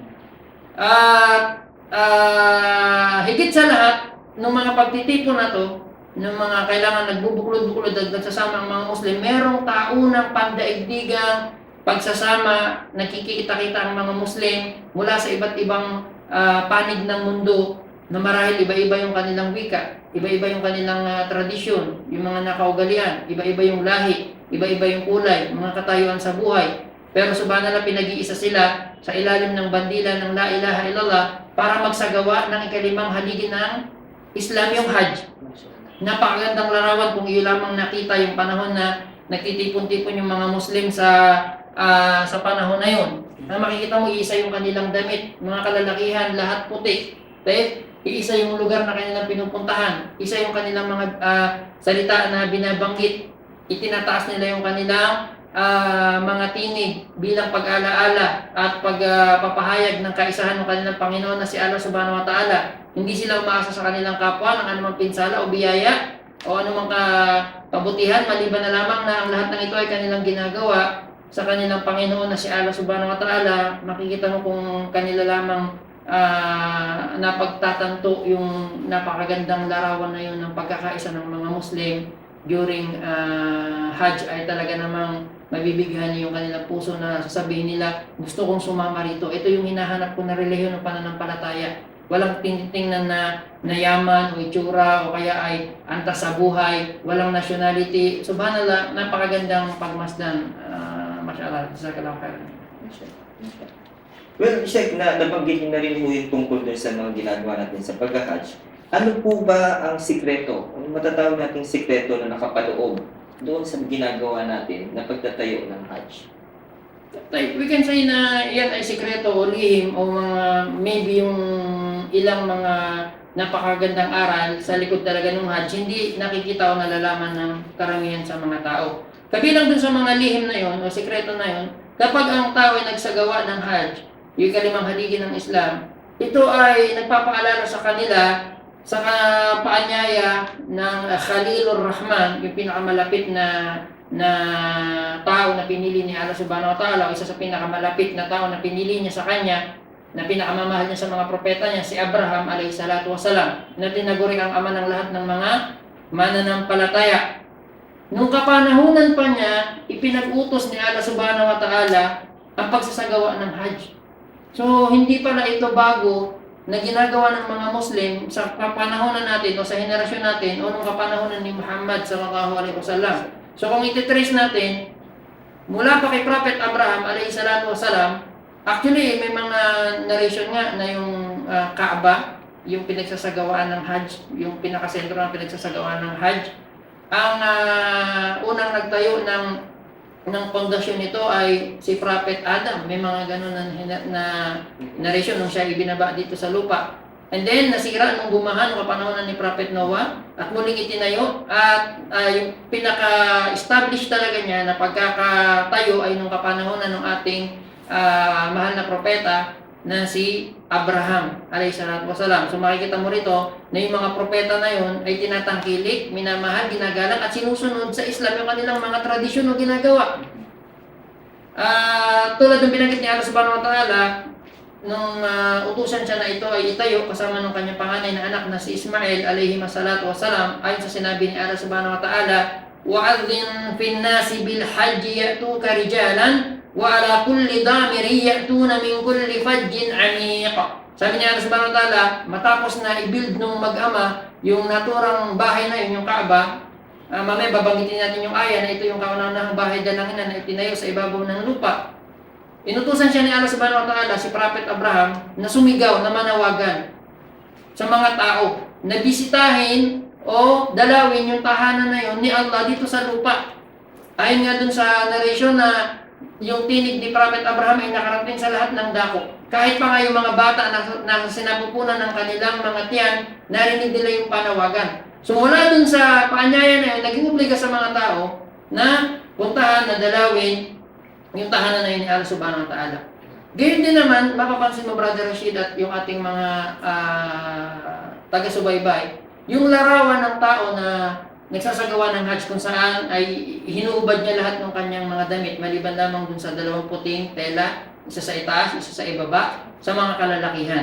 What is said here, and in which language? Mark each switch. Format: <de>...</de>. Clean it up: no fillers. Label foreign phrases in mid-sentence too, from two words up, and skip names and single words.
<tl>Higit sa lahat ng mga pagtitipon na to, ng mga kailangan nagbubuklod-buklod at nagsasama ang mga Muslim, merong taunang pandaigdigang pagsasama, nakikita-kita ang mga Muslim mula sa iba't ibang panig ng mundo na marahil iba-iba yung kanilang wika, iba-iba yung kanilang tradisyon, yung mga nakaugalian, iba-iba yung lahi, iba-iba yung kulay, mga katayuan sa buhay. Pero subhanallah, pinag-iisa sila sa ilalim ng bandila ng</tl> <ar>لا إله إلا الله</ar> <tl>para magsagawa ng 5 haligi ng Islam, yung Hajj. Napakagandang larawan kung iyo lamang nakita yung panahon na nagtitipon-tipon yung mga Muslim sa panahon na yun. Na makikita mo, iisa yung kanilang damit, mga kalalakihan, lahat puti. Iisa yung lugar na kanilang pinupuntahan, isa yung kanilang mga salita na binabanggit. Itinataas nila yung kanilang mga tinig bilang pag-alaala at pagpapahayag ng kaisahan ng kanilang Panginoon na si Allah</tl> <ar>سبحانه وتعالى.</ar> <tl>Hindi sila umaasa sa kanilang kapwa ng anumang pinsala o biyaya o anumang kabutihan, maliban na lamang na ang lahat ng ito ay kanilang ginagawa sa kanilang Panginoon na si Allah</tl> <ar>سبحانه وتعالى.</ar> <tl>Makikita mo kung kanila lamang napagtatanto yung napakagandang larawan na yun ng pagkakaisa ng mga Muslim during Hajj, ay talaga namang mabibigyan yung kanilang puso na sasabihin nila, gusto kong sumama rito. Ito yung hinahanap ko na relihiyon ng pananampalataya. Walang tinitingnan na yaman o itsura o kaya ay antas sa buhay, walang nationality. Subhanallah, napakagandang pagmasdan.</tl> <ar>ما شاء الله، جزاك الله خيرا.</ar> <en>Well, Sheikh,</en> <tl>nabanggit niyo na rin po yung tungkol dun sa mga ginagawa natin sa pag-Hajj. Ano po ba ang sikreto, ang matatawag nating sikreto na nakapaloob doon sa ginagawa natin na pagtatayo ng Hajj?</tl> <en>We can say</en> <tl>na yan ay sikreto o lihim o maybe yung ilang mga napakagandang aral sa likod talaga ng Hajj, hindi nakikita o nalalaman ng karamihan sa mga tao. Kabilang dun sa mga lihim na yon o sikreto na yon, kapag ang tao ay nagsagawa ng Hajj, yung 5 haligi ng Islam, ito ay nagpapaalala sa kanila sa paanyaya ng Khalilur Rahman, yung pinakamalapit na tao na pinili ni Allah</tl> <ar>سبحانه وتعالى,</ar> <tl>isa sa pinakamalapit na tao na pinili niya sa kanya, na pinakamamahal niya sa mga propeta niya, si Abraham</tl> <ar>عليه الصلاة والسلام,</ar> <tl>na tinaguri ang ama ng lahat ng mga mananampalataya. Nung kapanahunan pa niya, ipinag-utos ni Allah</tl> <ar>سبحانه وتعالى</ar> <tl>ang pagsasagawa ng Hajj. So, hindi pala ito bago na ginagawa ng mga Muslim sa kapanahonan natin o sa henerasyon natin o nung kapanahonan ni Muhammad</tl> <ar>صلى الله عليه وسلم.</ar> <tl>So kung ititrace natin, mula pa kay Prophet Abraham</tl> <ar>عليه الصلاة والسلام,</ar> <tl>actually may mga narration nga na yung Kaaba, yung pinagsasagawaan ng Hajj, yung pinakasentro ng pinagsasagawaan ng Hajj. Ang unang nagtayo ng pundasyon nito ay si Prophet Adam. May mga ganun na narration nung siya ibinaba dito sa lupa.</tl> <en>And then,</en> <tl>nasira nung bumaha nung kapanahonan ni Prophet Noah at muling itinayo at yung pinaka-establish talaga niya na pagkakatayo ay nung kapanahonan ng ating mahal na propeta na si Abraham</tl> <ar>عليه الصلاة والسلام.</ar> <tl>So makikita mo rito na yung mga propeta na yun ay tinatangkilik, minamahal, ginagalang at sinusunod sa Islam yung kanilang mga tradisyon o ginagawa. Tulad ng binanggit ni Allah</tl> <ar>سبحانه وتعالى</ar> <tl>nung utusan siya na ito ay itayo kasama ng kanyang panganay na anak na si Ismail</tl> <ar>عليه الصلاة والسلام,</ar> <tl>ayon sa sinabi ni</tl> <ar>الله سبحانه وتعالى وأذن في الناس بالحج يأتوك رجالا وعلى كل ضامر يأتين من كل فج عميق.</ar> <tl>Sabi ni Allah</tl> <ar>سبحانه وتعالى,</ar> <tl>matapos na i-build nung mag-ama yung naturang bahay na yun, yung Kaaba, mamaya babanggitin natin yung aya na ito yung kauna-unahang bahay dalangin na itinayo sa ibabaw ng lupa. Inutusan siya ni Allah</tl> <ar>سبحانه وتعالى</ar> <tl>si Prophet Abraham na sumigaw, na manawagan sa mga tao na bisitahin o dalawin yung tahanan na yun ni Allah dito sa lupa. Ayon nga dun sa narration na yung tinig ni Prophet Abraham ay nakarating sa lahat ng dako. Kahit pa nga yung mga bata na sinapupunan ng kanilang mga tiyan, narinig nila yung panawagan. So mula dun sa paanyaya na yun, naging obliga sa mga tao na puntahan, na dalawin yung tahanan na yun ni Allah</tl> <ar>سبحانه وتعالى.</ar> <tl>Gayon din naman, mapapansin mo Brother Rashid at yung ating mga taga-subaybay, yung larawan ng tao na nagsasagawa ng Hajj kung saan ay hinuubad niya lahat ng kanyang mga damit maliban lamang dun sa dalawang puting tela, isa sa itaas, isa sa ibaba, sa mga kalalakihan.</tl>